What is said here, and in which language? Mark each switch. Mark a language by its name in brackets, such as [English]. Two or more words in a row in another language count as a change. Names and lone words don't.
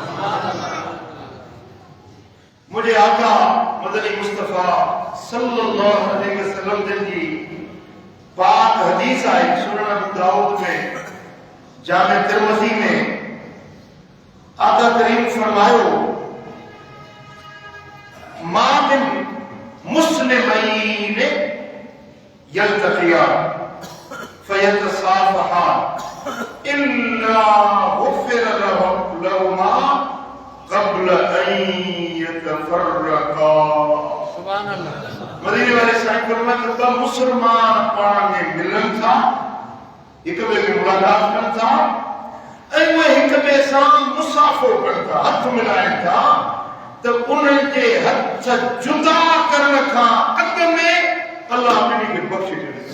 [Sindhi] मुझे आका मदनी मुस्तफा [Arabic] صلى الله عليه وسلم [Sindhi] जी पाक हदीस आहे सुनन अबू दाऊद में, जामे तिरमिज़ी में। आका करीम फरमायो, [Arabic] ما من مسلمين يلتقيان فيتصافحان إلا غفر لهما قبل أن يتفرقا. سبحان الله. [Sindhi] मदीने वाले साईं फरमाते ॿ मुसलमान पाण में मिलन था, हिक ॿिए खे मुलाक़ात कनि था ऐं उहे हिक ॿिए सां मुसाफ़ो कनि था, हथ मिलाइनि था, त उन्हनि जे हथ जुदा करण खां अॻ में अल्लाह ॿिन्ही खे बख़्शे छॾे।